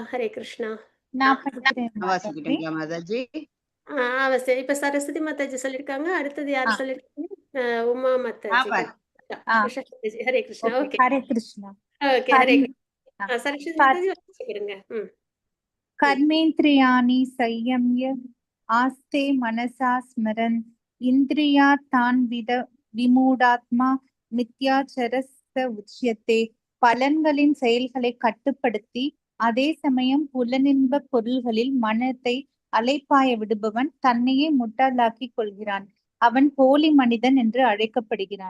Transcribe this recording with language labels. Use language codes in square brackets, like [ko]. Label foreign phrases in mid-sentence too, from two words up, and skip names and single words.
[ta] ஹரே கிருஷ்ணா. நான் படிக்கிறேன் மாதாஜி. வாசிக்கிட்டீங்களா மாதாஜி? அவசியம். இப்ப சரஸ்வதி மாதாஜி சொல்லியிருக்காங்க. அடுத்தது ஆ, யார் சொல்லியிருக்காங்க? உமா மாதாஜி. ஆமா. ஆ, உஷா மாதாஜி. ஹரே கிருஷ்ணா. ஓகே. ஓகே. ஹரே கிருஷ்ணா. ஓகே. ஹரே கர்ம கிருஷ்ணா. ஆ, சரஸ்வதி கர் மாதாஜி வாசிக்கிடுங்க. ம். ம். [sa] कर्मेन्द्रियाणि संयम्य आस्ते मनसा स्मरन् इन्द्रियार्थान् विमूढात्मा मिथ्याचारस्स उच्यते. [ta] பலன்களின் செயல்களை கட்டுப்படுத்தி அதே சமயம் புலனின்ப பொருள்களில் மனத்தை அலைப்பாய விடுபவன் தன்னையே முட்டாளாக்கிக் கொள்கிறான். அவன் போலி மனிதன் என்று அழைக்கப்படுகிறான்.